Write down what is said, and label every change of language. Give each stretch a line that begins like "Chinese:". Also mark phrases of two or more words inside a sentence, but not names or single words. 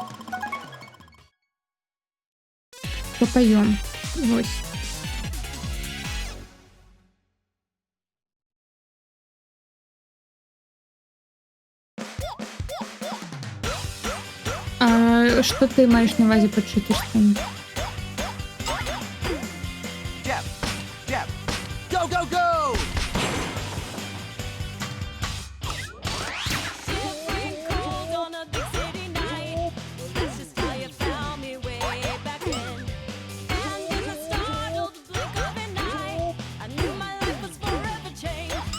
Belarusian: Папаём. Вось. А што ты маеш на ўвазе пад чыцерствам?
English: Jab, jab. Go, go, go! Shivering cold on a big city night. Well, that's just how you found me way back then. And in the startled blink of an eye, I knew my life was forever changed.